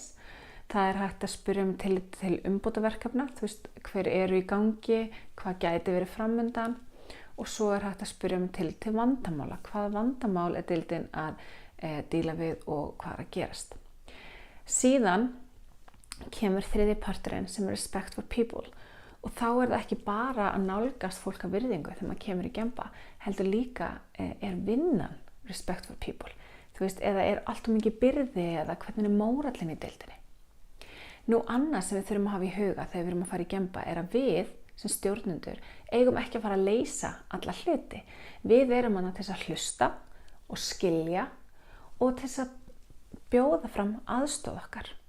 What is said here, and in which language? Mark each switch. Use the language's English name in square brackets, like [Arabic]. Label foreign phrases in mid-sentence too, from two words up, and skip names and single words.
[Icelandic] Það hægt að spyrja með tillit til umbótaverkefna. Þú veist, hver eru í gangi, hvað gæti verið framundan. Og svo hægt að spyrja með tillit til vandamála. Hvaða vandamál deildin að díla við og hvað að gerast. Síðan kemur 3. parturinn sem [English] respect for people [Icelandic] og þá það ekki bara að nálgast fólk af virðingu þegar maður kemur í Gemba, heldur líka vinnan [English] respect for people. [Icelandic] Þú veist, eða allt mikið byrði eða hvernig mórallinn í deildinni. Nú annað sem við þurfum að hafa í huga þegar við erum að fara í Gemba að við sem stjórnendur eigum ekki að fara að leysa alla hluti. Við erum til þess að hlusta og skilja og til þess að bjóða fram aðstoð okkar.